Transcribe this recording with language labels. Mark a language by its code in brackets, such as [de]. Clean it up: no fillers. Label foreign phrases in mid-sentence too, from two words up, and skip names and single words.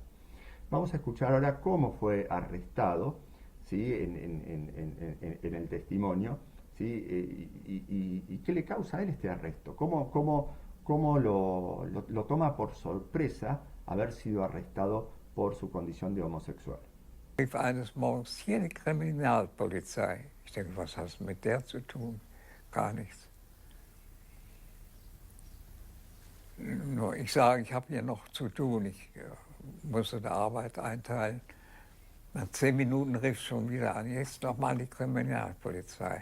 [es] Vamos a escuchar ahora cómo fue arrestado, ¿sí? en el testimonio, ¿sí? Y qué le causa a él este arresto. ¿Cómo lo toma por sorpresa haber sido arrestado por su condición de homosexual? [de] Rief eines Morgens hier die Kriminalpolizei. Ich denke, was hast du mit der zu tun? Gar nichts. Nur ich sage, ich habe hier noch zu tun, ich musste die Arbeit einteilen. Nach 10 Minuten rief es schon wieder an, jetzt nochmal die Kriminalpolizei.